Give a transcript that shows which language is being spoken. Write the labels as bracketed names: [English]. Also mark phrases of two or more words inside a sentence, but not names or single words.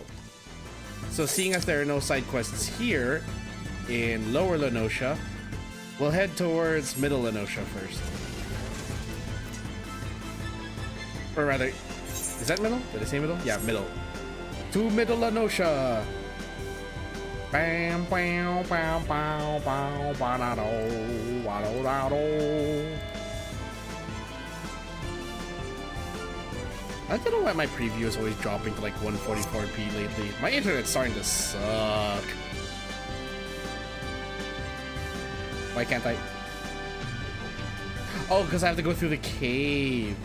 [English] So seeing as there are no side quests here in Lower Lenosha, we'll head towards Middle Lenosha first. Or rather, is that middle? Did I say middle? Yeah, middle. To Middle Lenosha. Bam, bam, bam, bam, bam, ba-da-do, wa-do-da-do. I don't know why my preview is always dropping to like 144p lately. My internet's starting to suck. Why can't I? Oh, because I have to go through the cave.